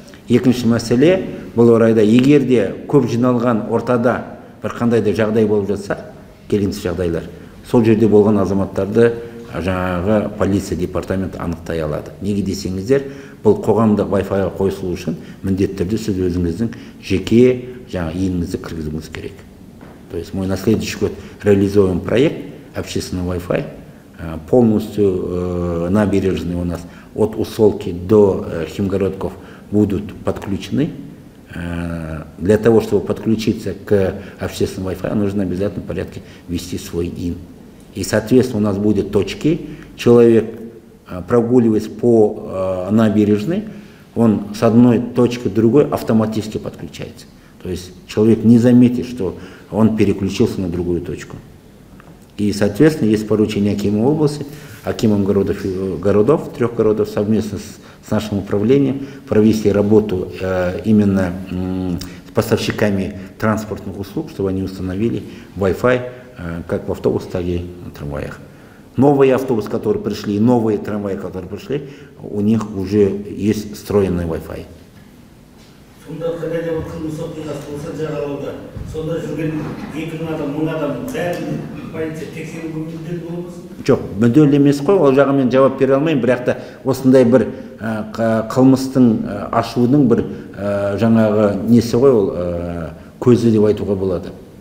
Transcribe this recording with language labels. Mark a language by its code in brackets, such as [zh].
[kk] Екінші мәселе, бұл орайда егер де көп жиналған ортада бір қандай да жағдай болып жатса, келеңсіз жағдайлар, сол жерде болған азаматтарды жаңағы полиция департаменті анықтай алады. Неге десеңіздер, бұл қоғамдық Wi-Fi-ға қойылу үшін міндетті түрде сіз өзіңіздің жеке жаңа иіңізді кіргізуіңіз керек. [ru] То есть мы на следующий год реализуем проект общественный Wi-Fi. Полностью набережные у нас от Усолки до Химгородков будут подключены. Для того, чтобы подключиться к общественному Wi-Fi, нужно в обязательном порядке ввести свой ИН. И, соответственно, у нас будут точки. Человек, прогуливаясь по набережной, он с одной точки к другой автоматически подключается. То есть человек не заметит, что он переключился на другую точку. И, соответственно, есть поручение Акима области, Акимом городов, 3 городов совместно с нашим управлением провести работу именно с поставщиками транспортных услуг, чтобы они установили Wi-Fi как в автобусах, так и на трамваях. Новые автобусы, которые пришли, и новые трамваи, которые пришли, у них уже есть встроенный Wi-Fi. [kk] Сонда қандай да бір қылмыс оқиғасы болса жағалауда, сонда жүрген 2000 адам, 1000 адам бәрін полиция тексеруге мүдделі болмас? Жоқ, мүдделі емес қой, ол жағын мен жауап бере алмаймын, бірақ та осындай бір қылмыстың ашудың бір жаңағы несі ғой, ол көзі деп айтуға болады.